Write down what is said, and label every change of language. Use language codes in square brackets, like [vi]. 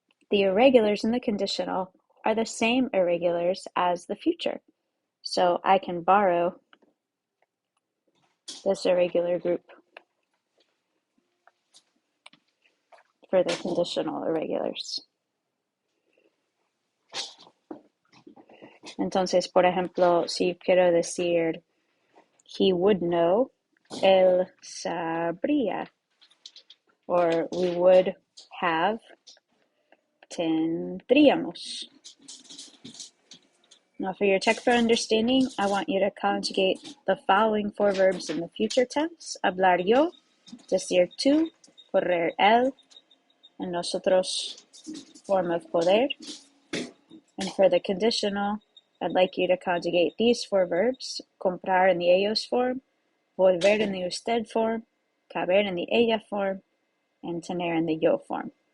[en] The irregulars in the conditional are the same irregulars as the future. So I can borrow this irregular group. for the conditional irregulars. [es] Entonces, por ejemplo, si quiero decir [en] he would know, [es] él sabría. [en] Or we would have, tendríamos. Now for your check for understanding, I want you to conjugate the following four verbs in the future tense. [es] Hablar yo, decir tú, correr él, and nosotros, form of poder. [en] And for the conditional, I'd like you to conjugate these four verbs: comprar in the ellos form, volver in the usted form, caber in the ella form, and tener in the yo form.